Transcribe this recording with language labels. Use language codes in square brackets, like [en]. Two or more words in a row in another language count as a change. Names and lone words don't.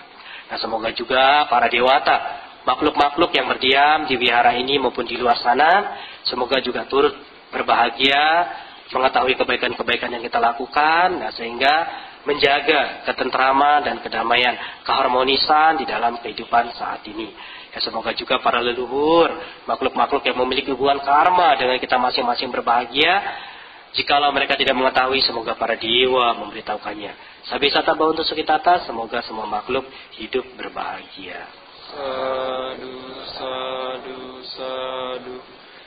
[id] Nah semoga juga para dewata, makhluk-makhluk yang berdiam di wihara ini maupun di luar sana, semoga juga turut berbahagia, mengetahui kebaikan-kebaikan yang kita lakukan, nah, sehingga menjaga ketentraman dan kedamaian, keharmonisan di dalam kehidupan saat ini. Ya, semoga juga para leluhur, makhluk-makhluk yang memiliki hubungan karma dengan kita masing-masing berbahagia. Jikalau mereka tidak mengetahui, semoga para dewa memberitahukannya. [pi] Sabisata Bhavantu Sukhitata, [id] semoga semua makhluk hidup berbahagia. [pi] Sadu, sadu, sadu.